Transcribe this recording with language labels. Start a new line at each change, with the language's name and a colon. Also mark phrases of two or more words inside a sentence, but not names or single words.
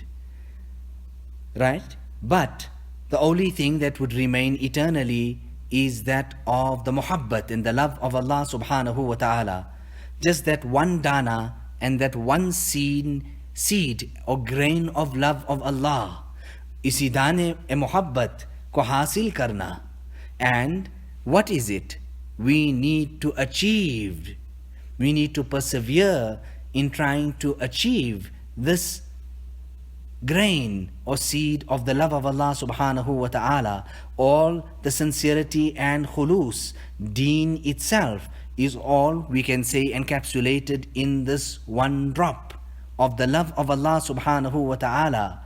English: Right? But the only thing that would remain eternally is that of the muhabbat and the love of Allah
Arabic: سبحانه و تعالى.
English: Just that one dana and that one seed or grain of love of Allah.
Urdu: اسی دانۂ محبت کو حاصل کرنا.
English: And what is it? We need to achieve. We need to persevere in trying to achieve this grain or seed of the love of Allah
Arabic: سبحانه و تعالى.
English: All the sincerity and khulus, deen itself, is all, we can say, encapsulated in this one drop of the love of Allah
Arabic: سبحانه و تعالى.